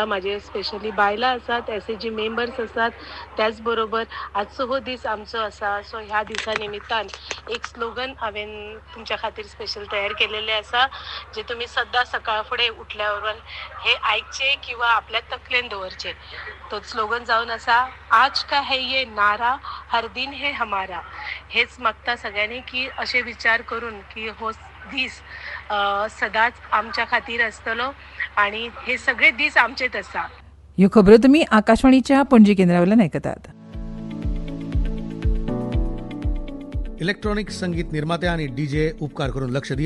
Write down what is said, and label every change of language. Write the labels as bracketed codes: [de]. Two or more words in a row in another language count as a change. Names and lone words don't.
[kok] म्हाजे स्पेशली बायलां आसात, SAG मेंबर्स आसात, त्याच बरोबर आजचो हो दीस आमचो आसा. सो ह्या दिसा निमित्तान एक स्लोगन हांवें तुमच्या खातीर स्पेशल तयार केलेले आसा, जे तुमी सद्दां सकाळ फुडें उठल्यावर हे आयकचे किंवा आपल्या तकलेन दवरचे. तो स्लोगन जावन आसा, [hi] आज का है ये नारा, हर दिन है हमारा. [kok] हेच मागता सगळ्यांनी की असे विचार करून की हो दीस सदांच आमच्या खातीर आसतलो आणि हे सगळे दीस आमचेच आसा. ह्यो खबरो तुम्ही आकाशवाणीच्या पणजी केंद्रावयल्यान आयकतात. इलेक्ट्रॉनिक संगीत निर्माते आणि DJ उपकार करून लक्ष दियात.